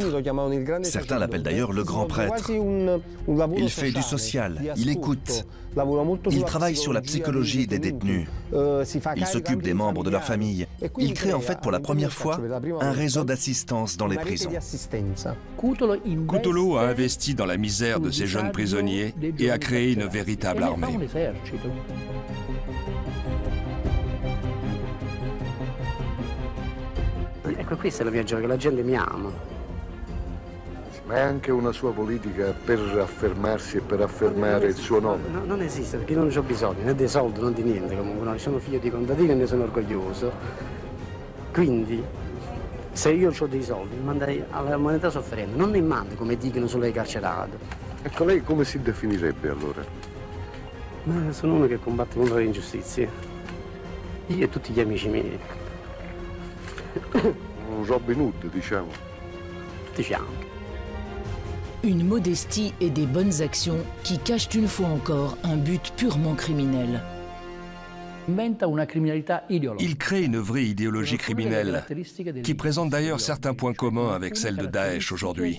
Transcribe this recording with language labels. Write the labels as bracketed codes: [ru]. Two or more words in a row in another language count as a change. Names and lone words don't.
[fr] Certains l'appellent d'ailleurs le grand prêtre. Il fait du social, il écoute, il travaille sur la psychologie des détenus, il s'occupe des membres de leur famille. Il crée en fait pour la première fois un réseau d'assistance dans les prisons. Cutolo a investi dans la misère de ces jeunes prisonniers et a créé une véritable armée. [it] Ecco, questa è la mia gioia, che la gente mi ama. Ma è anche una sua politica per affermarsi e per affermare il suo nome? No, non esiste, perché non ho bisogno né dei soldi, né di niente comunque. No, sono figlio di contadino e ne sono orgoglioso. Quindi, se io ho dei soldi, li manderei alla moneta sofferente, non ne mando come dicono sulle carcerate. Ecco, lei come si definirebbe allora? Ma sono uno che combatte contro le ingiustizie. Io e tutti gli amici miei. Robin Hood, diciamo. Diciamo. [fr] Une modestie et des bonnes actions qui cachent une fois encore un but purement criminel. Il crée une vraie idéologie criminelle, qui présente d'ailleurs certains points communs avec celle de Daesh aujourd'hui.